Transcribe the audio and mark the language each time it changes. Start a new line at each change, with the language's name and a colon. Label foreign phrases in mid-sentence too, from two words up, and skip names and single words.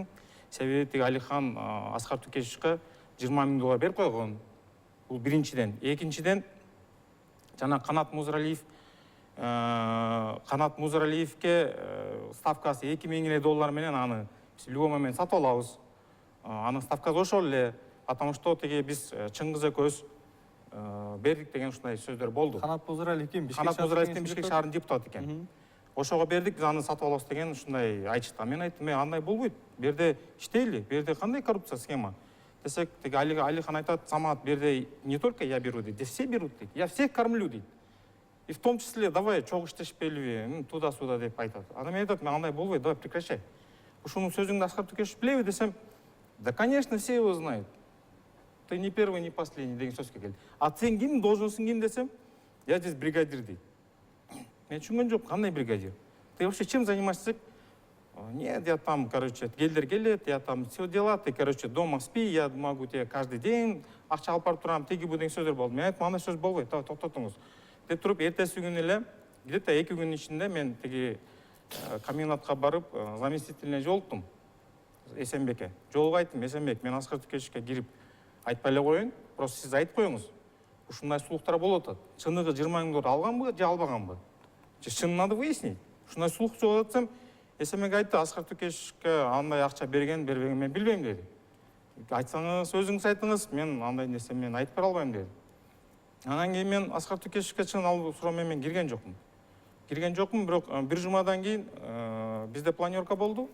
Kyrgyz: Себеби тиги Алихан Аскар Түкешевке $20 000 берип койгон. Бул биринчиден. Экинчиден, жана Канат Музаралиевке ставкасы $2 000 менен аны
Russian: любой момент
Kyrgyz: сатып алабыз. Анын ставкасы ошол эле.
Russian: Потому что
Kyrgyz: тиги биз чыңгыз экөөбүз бердик деген ушундай сөздөр болду. Канат Музаралиев ким? Канат Музаралиев Бишкек шаарынын депутаты экен. Ошого бердик, биз аны сатып алабыз деген ушундай айтышты. Мен айттым, андай болбойт. Бу жерде иштейли, бу жерде кандай коррупция схема? Десек, тиги Алихан айтат, Самат, бу жерде
Russian: не только я беру
Kyrgyz: дейт,
Russian: все берут
Kyrgyz: дейт.
Russian: Я всех кормлю дейт. И в том числе, давай,
Kyrgyz: чоң иштешпейлиби,
Russian: туда-сюда
Kyrgyz: деп айтат. Ана мен айтат, мен андай болбойт,
Russian: давай прекращай.
Kyrgyz: Ушунун сөзүңдү Аскар Тукешев билеби десем, да,
Russian: конечно, все его знают. Ты не первый, не последний
Kyrgyz: деген сөзгө келди. А сен ким, должностуң ким десем,
Russian: я здесь бригадир дейт.
Kyrgyz: Мен түшүнгөн жок, кандай бригадир?
Russian: Ты вообще чем занимаешься? Нет, я там, короче,
Kyrgyz: келдер келет,
Russian: я там все дела, ты, короче, дома спи, я могу тебе каждый день
Kyrgyz: акча алып барып турам, теги бу деген сөздөр болду. Мен айттым, андай сөз болбойт, токтотуңуз. Деп туруп, эртеси күнү эле, где-то 2 күн ичинде мен теги комбинатка барып, заместителине жолуктум. Эсенбекке. Жолугуп айттым, Эсенбек, мен Аскар Тукешевке кирип айтпай эле коеюн, просто сиз айтып коюңуз. Ушундай сулуктар болуп атат. Чыныгы 20 000 доллар алганбы же албаганбы?
Russian: Чынын надо выяснить.
Kyrgyz: Ушундай сулук болуп атсам, Эсенбек айтты, Аскар Тукешевке андай акча берген, бербеген мен билбейм деди. Айтсаңыз, өзүңүз айтыңыз, мен андай нерсе мен айтып бера албайм деди. Анан кийин мен Аскар Тукешевке чын алып суроо менен кирген жокмун. Бирок бир жумадан кийин бизде планерка болду.